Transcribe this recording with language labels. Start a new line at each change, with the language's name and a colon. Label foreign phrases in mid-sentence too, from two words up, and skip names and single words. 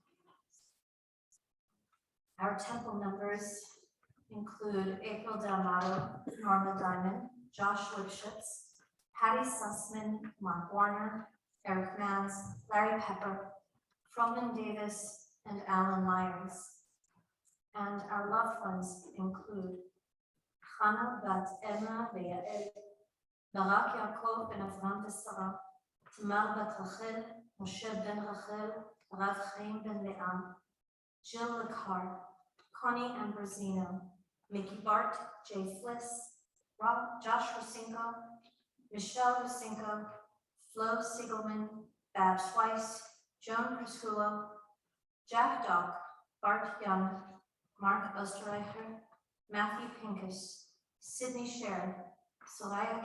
English: Our temple members include April D'Amato, Norma Diamond, Josh Lipschitz, Patty Sussman, Mark Warner, Eric Mans, Larry Pepper, Froman Davis, and Alan Myers. And our loved ones include Chana Bat Emma Ve'Yael, Barak Yaakov Ben Avram Sarah, Tamar Bat Rachel, Moshe Ben Rachel, Rav Chaim Ben Leah, Jill Lakar, Connie Ambrosino, Mickey Bart, Jay Fliss, Josh Rusinko, Michelle Rusinko, Flo Siegelman, Babs Weiss, Joan Prisculo, Jack Dock, Bart Young, Mark Osterreicher, Matthew Pincus, Sydney Sher, Soraya